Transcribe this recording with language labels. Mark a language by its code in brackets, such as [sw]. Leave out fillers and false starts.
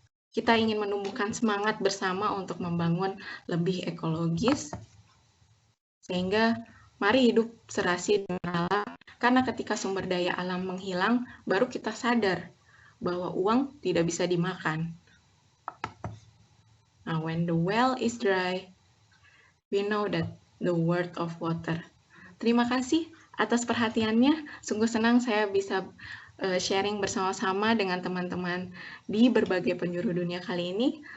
[id] Kita ingin menumbuhkan semangat bersama untuk membangun lebih ekologis, sehingga mari hidup serasi dengan alam, karena ketika sumber daya alam menghilang, baru kita sadar bahwa uang tidak bisa dimakan. [en] Now, when the well is dry, we know that the worth of water. [id] Terima kasih atas perhatiannya. Sungguh senang saya bisa sharing bersama-sama dengan teman-teman di berbagai penjuru dunia kali ini.